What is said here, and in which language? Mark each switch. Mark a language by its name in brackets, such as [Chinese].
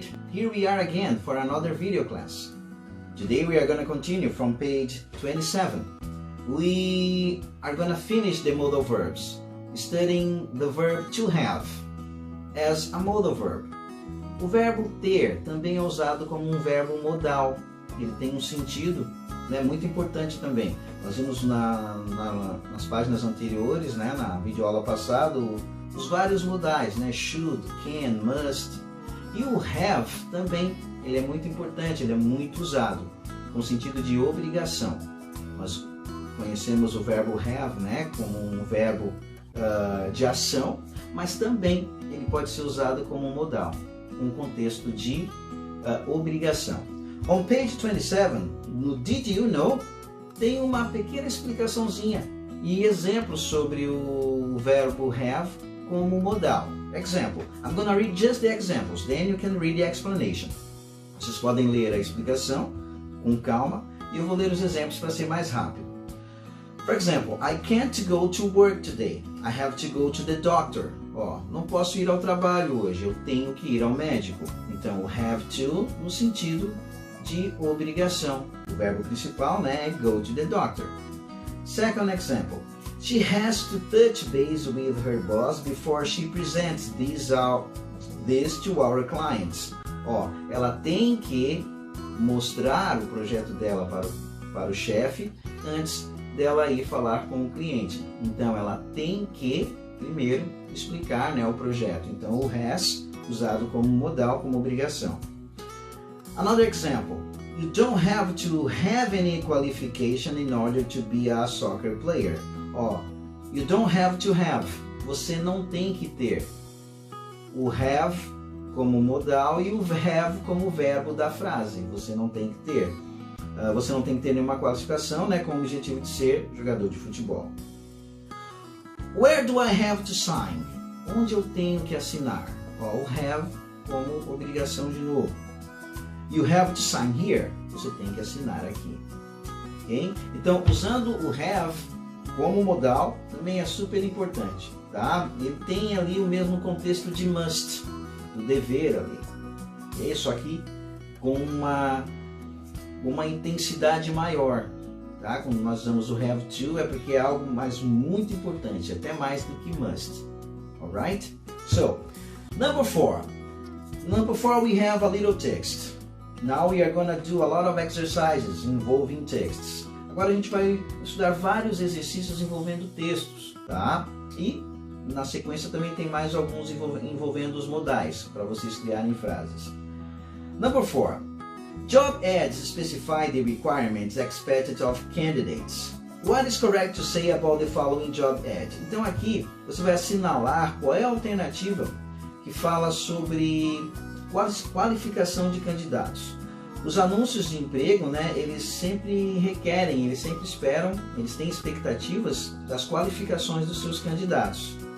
[English] Here we are again for another video class. Today we are going to continue from page 27. We are going to finish the modal verbs, studying the verb to have as a modal verb. [Portuguese] O verbo ter também é usado como um verbo modal. Ele tem um sentido, né, muito importante também. Nós vimos nas páginas anteriores, né, na videoaula passada, os vários modais, né, should, can, must. E o have também, ele é muito importante, ele é muito usado, com sentido de obrigação. Nós conhecemos o verbo have, né, como um verbo de ação, mas também ele pode ser usado como um modal, um contexto de obrigação. [English] On page 27, [Portuguese] no Did You Know, tem uma pequena explicaçãozinha e exemplos sobre o verbo have como modal. [English] Example. I'm going to read just the examples, then you can read the explanation. [Portuguese] Vocês podem ler a explicação com calma e eu vou ler os exemplos para ser mais rápido. [English] For example, I can't go to work today. I have to go to the doctor. [Portuguese] Não posso ir ao trabalho hoje, eu tenho que ir ao médico. Então, o have to no sentido de obrigação. O verbo principal, né, é [English] go to the doctor. Second example. She has to touch base with her boss before she presents this to our clients. [Portuguese] Ela tem que mostrar o projeto dela para o chefe antes dela ir falar com o cliente. Então, ela tem que, primeiro, explicar, né, o projeto. Então, o has, usado como modal, como obrigação. [English] Another example. You don't have to have any qualification in order to be a soccer player. You don't have to have. [Portuguese] Você não tem que ter. O have como modal e o have como verbo da frase. Você não tem que ter. Você não tem que ter nenhuma qualificação, né, com o objetivo de ser jogador de futebol. [English] Where do I have to sign? [Portuguese] Onde eu tenho que assinar? O have como obrigação de novo. [English] You have to sign here. [Portuguese] Você tem que assinar aqui. Okay? Então, usando o have como modal também é super importante, tá? Ele tem ali o mesmo contexto de must, do dever ali. Okay? Só que com uma intensidade maior, tá? Quando nós usamos o have to é porque é algo muito importante, até mais do que must. [English] Alright? So, number 4. Number 4 we have a little text. Now we are going to do a lot of exercises involving texts. [Portuguese] Agora a gente vai estudar vários exercícios envolvendo textos, tá? E na sequência também tem mais alguns envolvendo os modais, para vocês criarem frases. [English] Number 4. Job ads specify the requirements expected of candidates. What is correct to say about the following job ad? [Portuguese] Então aqui você vai assinalar qual é a alternativa que fala sobre Qualificação de candidatos. Os anúncios de emprego, né, eles sempre requerem, eles sempre esperam, eles têm expectativas das qualificações dos seus candidatos.